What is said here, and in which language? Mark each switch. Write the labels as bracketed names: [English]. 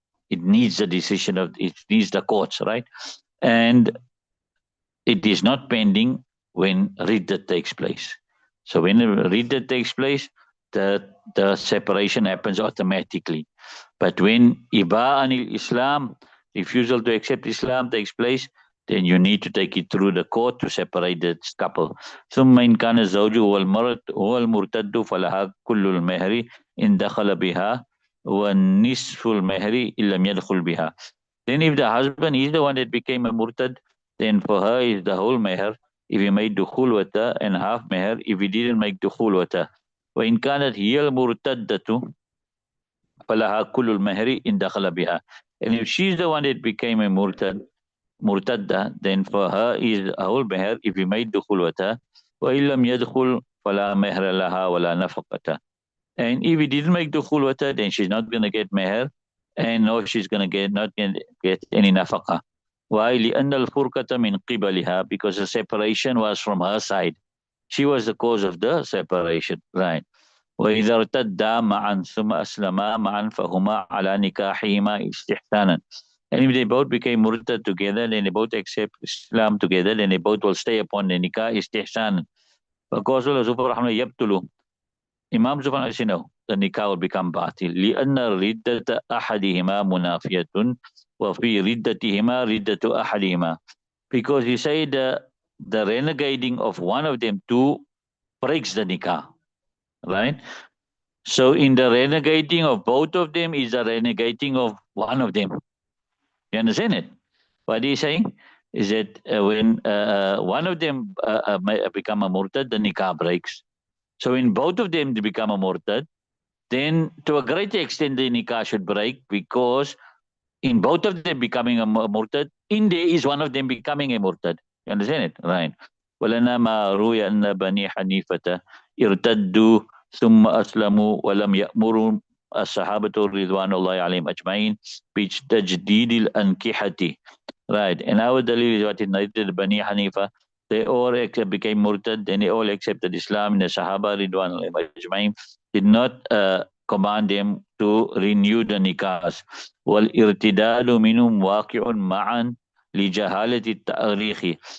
[English] It needs it needs the courts, right? And it is not pending when riddat takes place. So when riddat takes place, the separation happens automatically. But when iba anil Islam, refusal to accept Islam takes place, then you need to take it through the court to separate the couple. [Arabic] ثم إن كان الزوج هو المرتد فلها كل المهر إن دخل بها ونصف المهر إن لم يدخل بها. [English] Then if the husband is the one that became a murtad, then for her is the whole meher if he made dukhul with her, and half meher if he didn't make dukhul with her. [Arabic] وإن كانت هي المرتدة فلها كل المهر إن دخل بها. [English] And if she's the one that became a murtadda, then for her is a whole meher if he made dukhul with her. [Arabic] وإن لم يدخل فلا مهر لها ولا نفقة. [English] And if he didn't make dukhul with her, then she's not going to get meher, and no, she's going to not get any nafaqah. Why? [Arabic] لأن الفرقة من قبلها, [English] because the separation was from her side. She was the cause of the separation, right? [Arabic] وإذا ارتدا معا ثم أسلما معا فهما على نكاحهما استحسانا. [English] And if they both became murtad together, then they both accept Islam together, then they both will stay upon the nikah istihsanan. Because Allah subhanahu wa ta'ala yabtulu. Imam Zufan says, no, the nikah will become batil. [Arabic] لأن ردة أحدهما منافية وفي ردتهما ردة أحدهما. [English] Because he said the renegading of one of them two breaks the nikah, right? So in the renegating of both of them is the renegating of one of them. You understand it? What he's saying is that when one of them become a murtad, the nikah breaks. So in both of them they become a murtad, then to a great extent the nikah should break, because in both of them becoming a murtad, in there is one of them becoming a murtad. You understand it? Right. [Arabic] ولنا ما روي أن بني حنيفة ارتدوا ثم أسلموا ولم يأمروا الصحابة رضوان الله عليهم أجمعين بتجديد الأنكحة. [English] Right. And our dalil is what it narrated Bani Hanifa. They all became murtad, and they all accepted Islam. And the Sahaba Ridwan al-Ajma'in did not command them to renew the nikahs. [Arabic] وَالْإِرْتِدَالُ مِنْهُمْ وَاقِعٌ مَعًا لِجَهَالَةِ التَّأْرِيخِ.